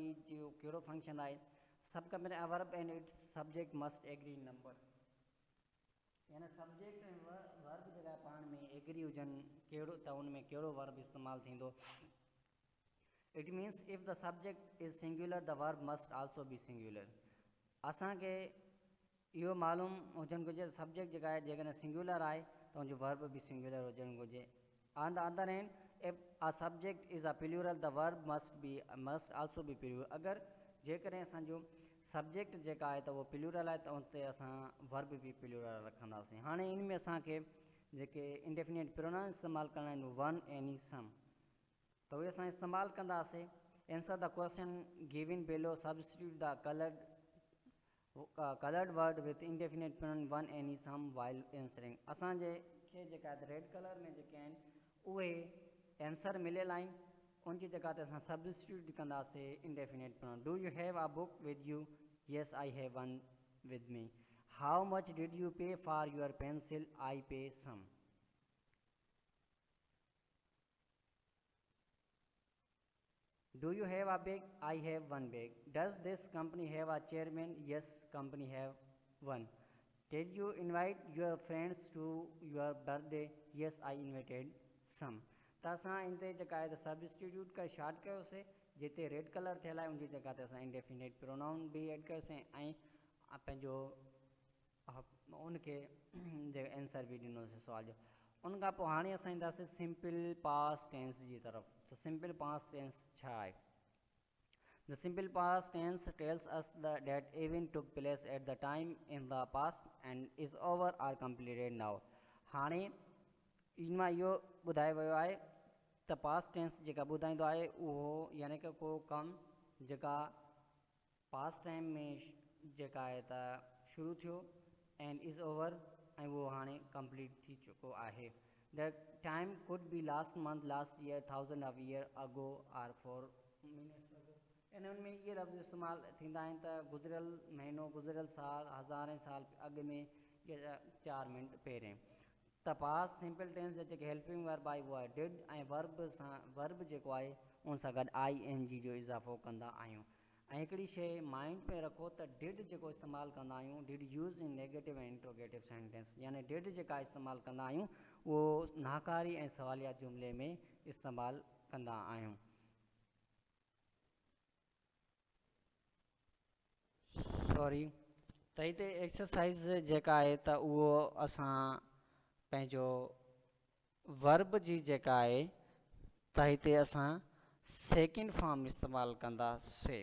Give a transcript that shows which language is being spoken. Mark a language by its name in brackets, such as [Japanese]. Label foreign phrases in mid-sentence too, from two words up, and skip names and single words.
[Sindhi] जो कहिड़ो फंक्शन आहे सभु खां पहिरियों [English] verb and its subject must agree number [Sindhi] यानी सब्जेक्ट ऐं वर्ब जेका पाण में एग्री हुजनि कहिड़ो त उन में कहिड़ो वर्ब इस्तेमालु थींदो [English] it means if the subject is singular the verb must also be singular [Sindhi] असांखे इहो मालूम हुजणु घुरिजे सब्जेक्ट जेका आहे जेकॾहिं सिंगुलर आहे त हुनजो वर्ब बि सिंगुलर हुजणु घुरिजे [English] on the other hand if a subject is a plural the verb must also be plural [Sindhi] अगरि जेकॾहिं असांजो सब्जेक्ट जेका आहे त उहो प्लूरल आहे त उते असां वर्ब बि प्लूरल रखंदासीं हाणे इन में असांखे जेके [English] indefinite pronoun [Sindhi] इस्तेमालु करणा आहिनि [English] one any some [Sindhi] तो उहे असां इस्तेमालु कंदासीं [English] answer the question given below substitute the colored colored word with indefinite pronoun one any some while answering [Sindhi] असांजे खे जेका [English] red color [Sindhi] में जेके आहिनि उहे आंसर मिलियल आहिनि उन जी जगह ते असां सब्स्टिट्यूट कंदासीं [English] indefinite pronoun. Do you have a book with you? Yes, I have one with me. How much did you pay for your pencil? I pay some. Do you have a bag? I have one bag. Does this company have a chairman? Yes, company have one. Did you invite your friends to your birthday? Yes, I invited some. [Sindhi] त असां इन ते जेका आहे त सब्स्टिट्यूट का शार्ट कयोसीं जिते [English] red color [Sindhi] थियल आहे उन जी जॻह ते असां [English] indefinite pronoun [Sindhi] बि एड कयोसीं ऐं पंहिंजो उनखे आंसर बि ॾिनोसीं सुवाल जो उन खां पोइ हाणे असां ईंदासीं [English] simple past tense [Sindhi] जी तरफ़. त [English] simple past tense [Sindhi] छा आहे? [English] The simple past tense tells us that event took place at the time in the past and is over or completed now. [Sindhi] हाणे इन मां इहो ॿुधायो वियो आहे त [English] past tense [Sindhi] जेका ॿुधाईंदो आहे उहो यानी कि को कमु जेका [English] past time [Sindhi] में जेका आहे त शुरू थियो [English] and is over [Sindhi] ऐं उहो हाणे कंप्लीट थी चुको आहे. [English] the time could be last month, last year, 1000 of year ago or 4 minutes ago. [Sindhi] इन में इहे लफ़्ज़ इस्तेमालु थींदा आहिनि त गुज़िरियल महीनो, गुज़िरियल साल, हज़ारे साल अॻु में या 4 मिंट पहिरें. त [English] past simple tense [Sindhi] जा जेके [English] helping verb [Sindhi] आहे उहा डिड ऐं वर्ब जेको आहे उन सां गॾु ING जो इज़ाफ़ो कंदा आहियूं. ऐं हिकिड़ी शइ माइंड में रखो त डिड जेको इस्तेमालु कंदा आहियूं [English] did use in negative [Sindhi] ऐं [English] interrogative sentence [Sindhi] यानी डिड जेका इस्तेमालु कंदा आहियूं उहो नाकारी ऐं सवालिया जुमिले में इस्तेमालु कंदा आहियूं. सॉरी त हिते एक्सरसाइज़ जेका आहे त उहो असां पंहिंजो वर्ब जी जेका आहे त हिते असां [English] second form [Sindhi] इस्तेमालु कंदासीं.